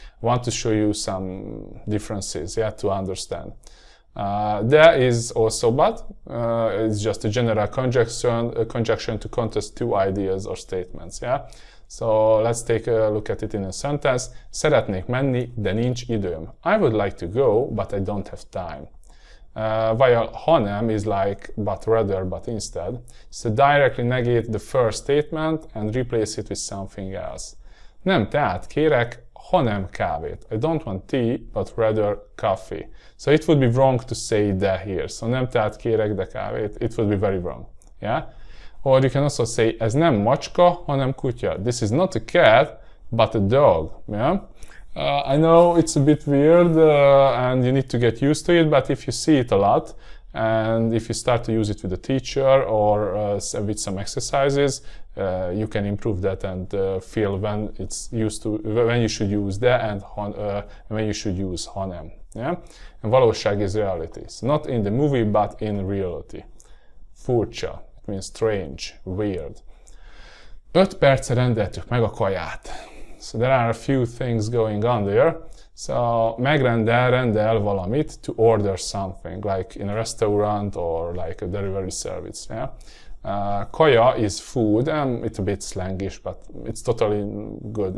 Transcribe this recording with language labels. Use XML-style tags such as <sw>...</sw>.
<en>I want to show you some differences, yeah, to understand. There is also but. It's just a general conjunction to contest two ideas or statements. Yeah. So let's take a look at it in a sentence.</en> <hu>Szeretnék menni, de nincs időm.</hu> <en>I would like to go, but I don't have time. While hanem is like but rather, but instead. So directly negate the first statement and replace it with something else.</en> <hu>Nem teát kérek, hanem kávét.</hu> <en>I don't want tea, but rather coffee. So it would be wrong to say the here.</en> <hu>So nem teát kérek, de kávét.</hu> <en>It would be very wrong. Yeah? Or you can also say,</en> <hu>ez nem macska, hanem kutya.</hu> <en>This is not a cat, but a dog. Yeah? I know it's a bit weird and you need to get used to it, but if you see it a lot, and if you start to use it with a teacher or with some exercises, you can improve that and feel when it's used to, when you should use the and when you should use hanem. Yeah? And valóság is reality. So not in the movie, but in reality. Furcsa. It means strange, weird.</en> <hu>5 percre rendeltük meg a kaját.</hu> <en>So there are a few things going on there. So</en> <hu>rendel valamit</hu> <en>to order something, like in a restaurant or like a delivery service. Yeah? Kaja is food, and it's a bit slangish, but it's totally good.</en>